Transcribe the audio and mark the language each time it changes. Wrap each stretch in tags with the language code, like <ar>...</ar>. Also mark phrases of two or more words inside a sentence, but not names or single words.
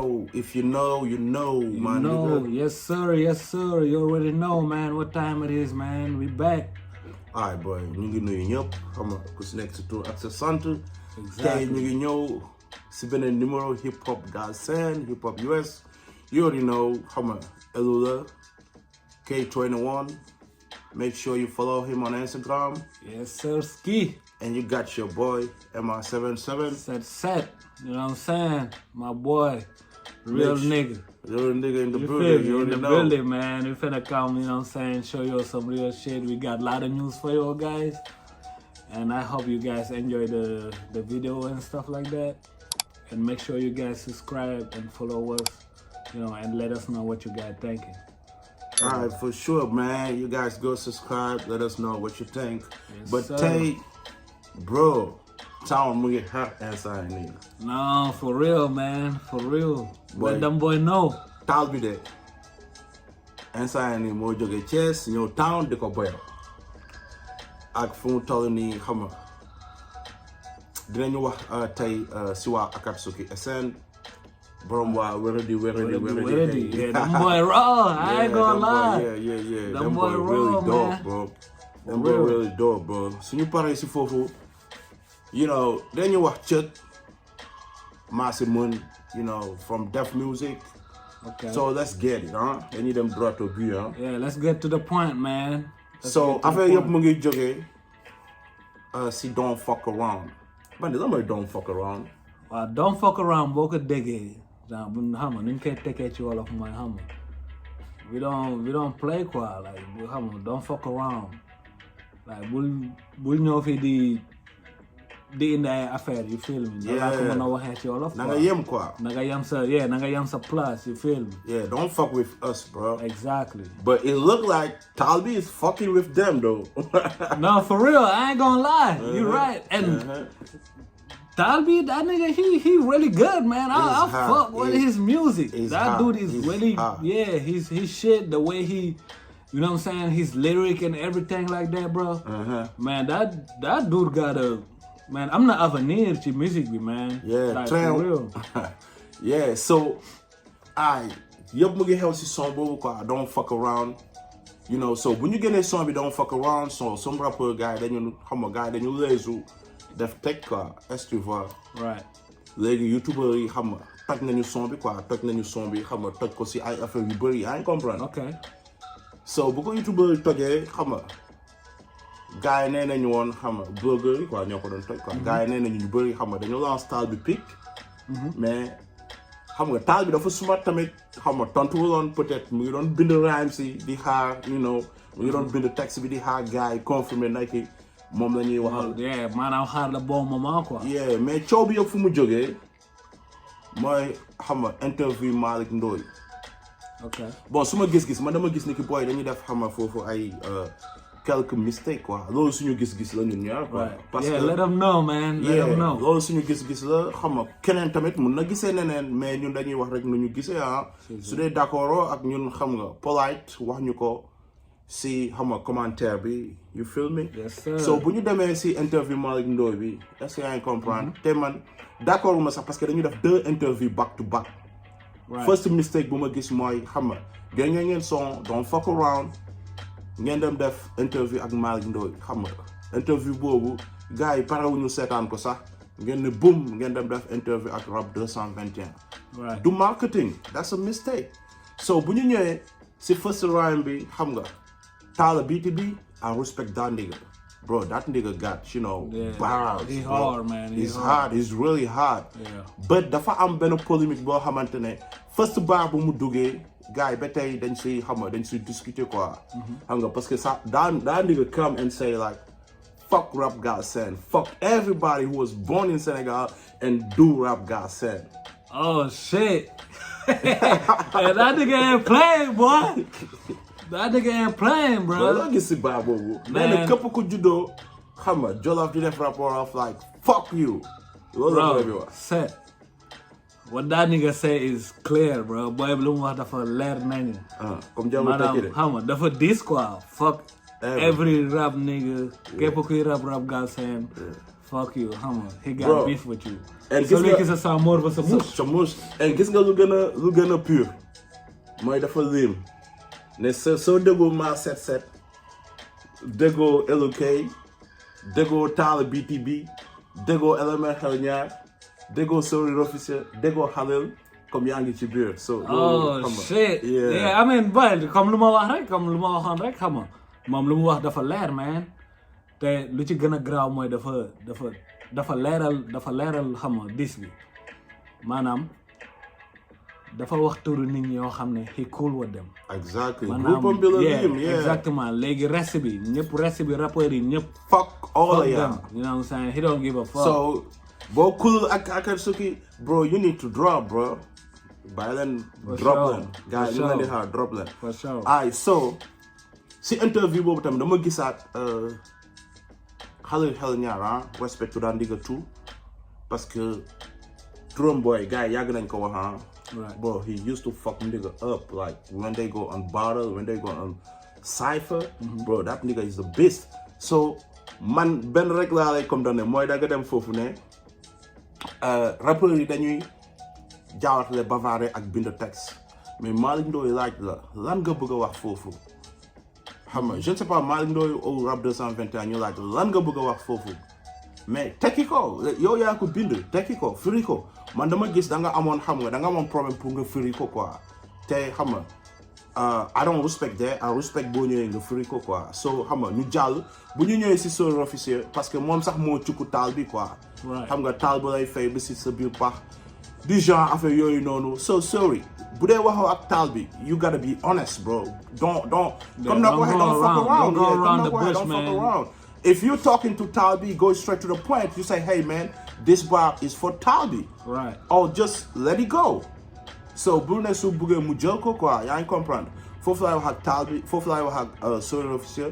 <en>if you know, you know, man. No, yes sir. You already know, man, what time it is, man. We back. Alright, boy.</en> <wo>Ñu ngi nuyu ñëpp xam nga ku si nekk sa tur ak sa sant.</wo> <en>Exactly.</en> <wo>Tey ñu ngi ñëw si beneen numéro hip hop galsen,</wo> <en>hip hop US. You already know,</en> <wo>xam nga Elula K21.</wo> <en>Make sure you follow him on Instagram. Yes sir, ski. And you got your boy MR77. Set. You know what I'm saying? My boy. Real nigga. Real nigga in the You building. feel me? You In already the know. building, man. We finna come, you know what I'm saying, show you some real shit. We got a lot of news for you guys. And I hope you guys enjoy the video and stuff like that. And make sure you guys subscribe and follow us, you know, and let us know what you guys thinking. Alright, for sure, man. You guys go subscribe. Let us know what you think. Yes, but sir.</en> <wo>Tay, bro, Taal mu ngi</wo> <en>hot inside</en> <wo>nii.</wo> <en>No, for real, man. For real. Boy. Let them boy know.</en> <wo>Taal bi de inside nii moo jóge Thiès ñëw town di ko boyal. Ak fu mu toll nii xam nga dinañu wax tey si waa Akatsuki SN. Borom waa Weredi.</wo> <en>Yeah, them boy raw. I ain't gonna lie. Yeah. Them boy really raw, dope, man. bro. Them boy really dope, bro.</en> <wo>Suñu paree si foofu,</wo> <en>you know,</en> <wo>dañu wax cët Maasi Mun,</wo> <en>you know, from Def Music. Okay. So let's get it,</en> <wo>huh? Dañuy dem</wo> <fr>droit au but,</fr> <wo>huh?</wo> <en>Yeah, let's get to the point, man.</en> <wo>So affaire yëpp mu ngi jógee si Don't Fuck Around. Man, lan mooy Don't Fuck Around?</wo> <en>Well, don't fuck around,</en> <wo>boo ko déggee. Genre, bu xam nga, ni ñu koy tekkee ci wolof mooy xam nga.</wo> <en>We don't play quoi, like,</en> <wo>bu xam nga,</wo> <en>don't fuck around. Like,</en> <wo>bul ñëw fi di indi ay affaire,</wo> <en>you feel me? Yeah.</en> <wo>Laa ko mën a waxee ci wolof. Na nga yem quoi. Na nga yem sa place,</wo> <en>you feel me? Yeah, don't fuck with us, bro. Exactly. But it look like Taal is fucking with them, though. No, for real, I ain't gonna lie. You're right. And Taal, that nigga, he really good, man. I fuck with his music. That dude is really, yeah, his shit, the way he, you know what I'm saying, his lyric and everything like that, bro. Man, that dude got man, I'm not avenir to music, man. Yeah, like, for real. Yeah, so,</en> <wo>yëpp mu ngi xew si son boobu quoi,</wo> <en>don't fuck around. You know, so when you get a song bi don't fuck around, so some rapper guy</en> <wo>dañu xam nga gars dañu leesu def teg quoi,</wo> <fr>est-ce que tu vois?</fr> <en>Right.</en> <wo>Léegi youtubeur yi xam nga toj nañu son bi quoi, toj nañu son bi xam nga toj ko si ay affaire yu bëri, yaa ngi comprendre?</wo> <en>Okay.</en> <wo>So bu ko youtubeur yi tojee xam nga gars yi nee nañu woon xam nga blogueur yi quoi ñoo ko doon toj quoi, gars yi nee nañu ñu bëri xam nga dañu lance Taal bi pic, mais xam nga Taal bi dafa smart tamit xam nga tontuwuloon peut-être mu ngi doon bind rhyme si di xaar,</wo> <en>you know,</en> <wo>mu ngi doon bind texte bi di xaar gars yi confirmer naki moom la ñuy waxal. Yeah, maanaam xaar la</wo> <fr>bon moment</fr> <wo>quoi. Yeah, mais coow bi yëpp fu mu jógee mooy xam nga interview Malick Ndoye.</wo> <en>Okay.</en> <wo>Bon su ma gis-gis man dama gis ni ki booy dañuy def xam nga foofu ay quelques mistakes quoi, loolu suñu gis-gis la ñun ñaar quoi.</wo> <fr>Parce que</fr> <en>let them know, man. Let them know.</en> <wo>loolu suñu gis-gis la xam nga keneen tamit mun na gisee neneen mais ñun dañuy wax rek nu ñu gisee su dee d'accord ak ñun xam nga polite wax ñu ko si xam nga commentaire bi,</wo> <en>you feel me? Yes sir.</en> <wo>So bu ñu demee si interview Malick Ndoye bi</wo> <fr>est-ce que</fr> <wo>yaa ngi comprendre? Te man d'accord ma sax</wo> <fr>parce que</fr> <wo>dañu def 2 interviews</wo> <en>back to back. First mistake</en> <wo>bu ma gis mooy xam nga génne ngeen son don't fuck around ngeen dem def interview ak Malick Ndoye xam nga interview boobu gars yi parewuñu seetaan ko sax ngeen ne boom ngeen dem def interview ak rap 221.</wo> <en>Du marketing, that's a mistake.</en> <wo>So bu ñu ñëwee si</wo> <en>first rhyme</en> <wo>bi xam nga Taal BTB,</wo> <en>I respect that nigga. Bro, that nigga got, you know, bars. He's hard, man. He's hard. He's really hard. Yeah.</en> <wo>But dafa am benn polémique boo xamante ne</wo> <en>first bar</en> <wo>bu mu duggee gars yi ba tey dañ siy xam nga dañ siy discuter quoi. Xam nga</wo> <fr>parce que ça</fr> <en>that nigga come and say like fuck rapgalsen, fuck everybody who was born in Senegal and do rapgalsen. Oh shit. Hey, that nigga ain't playing, boy. That nigga ain't playing, bro.</en> <wo>But loo gis si bar boobu. Man, képp ku juddoo xam nga Jolof di def rapport</wo> <en>of like fuck you. Bro, set. What that nigga say is clear, bro. Boy,</en> <wo>lu mu wax dafa leer nañu. Comme jamono tey de. Xam nga dafa dis quoi.</wo> <en>Fuck every rap nigga.</en> <wo>Képp kuy rap galsen.</wo> <en>fuck you</en> <wo>xam nga</wo> <en>he got Bro. beef with you And so</en> <wo>gis léegi nga- sa mort ba sa mouche sa mouche and gis nga lu gën a pur mooy dafa lim ne soo déggoo ma 77 déggoo LK déggoo Taal BTB déggoo élément xel ñaar déggoo Sori officiel déggoo Halil comme yaa ngi ci biir so</wo> <en>oh shit yeah I mean boy</en> <wo>comme lu ma wax rek comme lu ma waxoon rek xam nga moom lu mu wax dafa leer man te lu ci gën a graaw mooy dafa leeral xam nga dis bi maanaam dafa wax turu nit ñi yoo xam ne</wo> <en>he cool with them exactly</en> <wo>maanaam groupe bi la lim exactement léegi reste bi rappeurs yi ñëpp</wo> <en>fuck all of them y'all you know what I'm saying he don't give a fuck</en> <wo>so boo cool ak Akatsuki bro</wo> <en>you need to drop bro</en> <wo>bàyyi leen drop leen gars yi ñu leen di xaar drop leen</wo> <en>for sure</en> <wo>ay so si interview boobu tamit dama gisaat xel ñaar respect to daan digga tout</wo> <fr>parce que</fr> <wo>Drum Boy gars yi yàgg nañ ko wax</wo> <en>right bro he used to fuck nigga up like when they go on battle when they go on cypher bro that nigga is the best</en> <wo>so man benn rek laa lay condamné mooy da nga dem foofu ne rappeurs yi dañuy jaawatale bavare ak bind texte mais Malick Ndoye laaj la lan nga bëgg a wax foofu xam nga</wo> <fr>je ne sais pas</fr> <wo>Malick Ndoye au rap 221 ñu laaj lan nga bëgg a wax foofu mais tekki ko yow yaa ko bind tekki ko firi ko man dama gis da nga amoon xam nga da nga amoon problème pour nga firi ko quoi te xam nga</wo> <en>I don't respect that I respect</en> <wo>boo ñëwee nga firi ko quoi so xam nga ñu jàll bu ñu ñëwee si Sori officier parce que moom sax moo cukku taal bi quoi xam nga taal ba lay fay ba si sa biir pax du genre affaire yooyu noonu so sorry bu dee waxoo ak taal bi</wo> <en>you gotta be honest bro don't</en> <wo>comme na ko waxee</wo> <en>don't fuck around don't fuck around if you're talking to Talbi, go straight to the point. You say, hey man, this bar is for Talbi. Right. Or just let it go. So,</en> <wo>Brune su buge mu jël ko quoi, yaa ngi comprendre. Foofu laay wax ak Talbi, foofu laay wax ak Sori officiel.</wo>